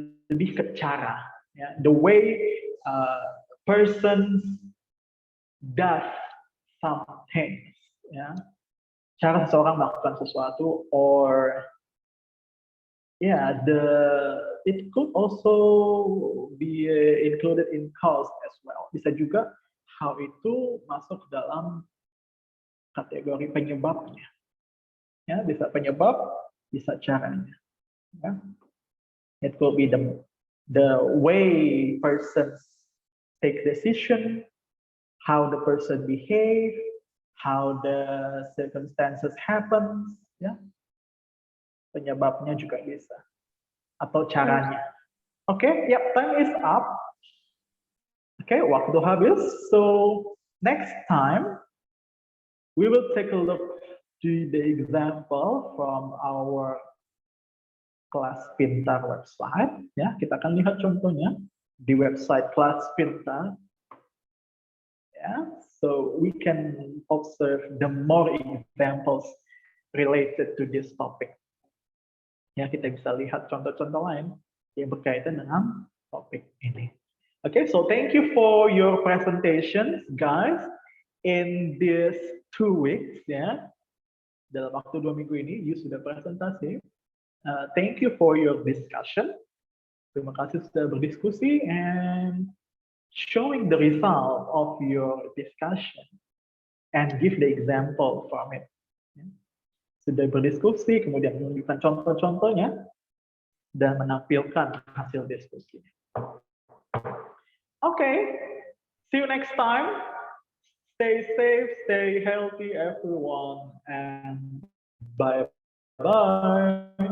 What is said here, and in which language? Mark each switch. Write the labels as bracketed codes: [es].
[id] Lebih ke cara, ya. [en] The way persons does something, ya. [id] Cara seseorang melakukan sesuatu, [en] or yeah, it could also be included in cause as well. [id] Bisa juga how itu masuk dalam kategori penyebabnya. Ya, bisa penyebab, bisa caranya. [en] Ya. It could be the way persons take decision, how the person behave, how the circumstances happens, ya. [id] Penyebabnya juga bisa, atau caranya. [en] Okay, yep, time is up. Okay, [id] waktu habis. [en] So next time we will take a look to the example from our Kelas Pintar website. [id] Ya, kita akan lihat contohnya di website Kelas Pintar. [en] Yeah, so we can observe the more examples related to this topic. [id] Ya, kita bisa lihat contoh-contoh lain yang berkaitan dengan topik ini. [en] Okay, so thank you for your presentations, guys, in this 2 weeks. [id] Ya, dalam waktu 2 minggu ini, you sudah presentasi. [en] Thank you for your discussion. [id] Terima kasih sudah berdiskusi [en] and showing the result of your discussion and give the example from it. [id] Sudah berdiskusi, kemudian menunjukkan contoh-contohnya dan menampilkan hasil diskusinya. Okay, [en] see you next time. Stay safe, stay healthy, everyone, and bye-bye.